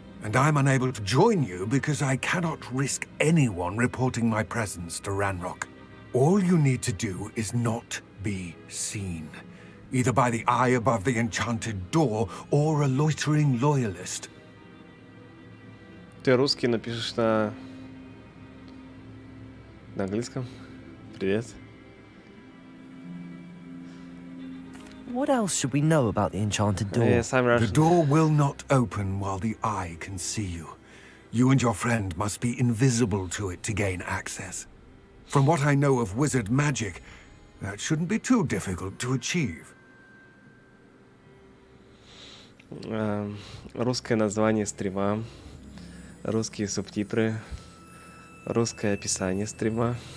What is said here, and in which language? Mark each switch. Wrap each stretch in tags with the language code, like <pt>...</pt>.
<en>And I'm unable to join you because I cannot risk anyone reporting my presence to Ranrock. All you need to do is not be seen. Either by the eye above the enchanted door, or a loitering loyalist.</en> <ru>Ты русский напишешь на английском? Привет.</ru> <en>What else should we know about the enchanted door? Yes, I'm Russian. The door will not open while the eye can see you. You and your friend must be invisible to it to gain access. From what I know of wizard magic, that shouldn't be too difficult to achieve.</en> <ru>Русское название стрима, русские субтитры, русское описание стрима.</ru>